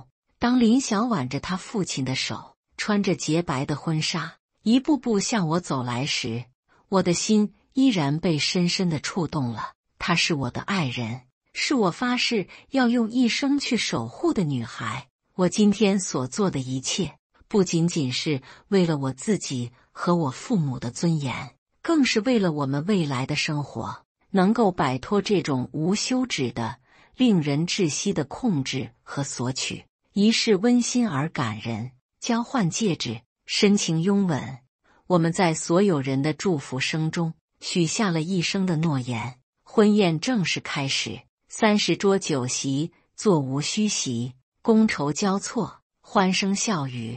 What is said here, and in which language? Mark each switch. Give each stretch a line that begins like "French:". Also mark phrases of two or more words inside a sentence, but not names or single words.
Chinese: 當林曉挽着她父親的手，穿着潔白的婚紗，一步步向我走來時，我的心依然被深深地觸動了。她是我的愛人，是我發誓要用一生去守護的女孩。我今天所做的一切，不僅僅是為了我自己和我父母的尊嚴，更是為了我們未來的生活能夠擺脫這種無休止的、令人窒息的控制和索取。儀式溫馨而感人，交換戒指，深情擁吻。我們在所有人的祝福聲中許下了一生的諾言。婚宴正式開始，30桌酒席，座無虛席，觥籌交錯，歡聲笑語。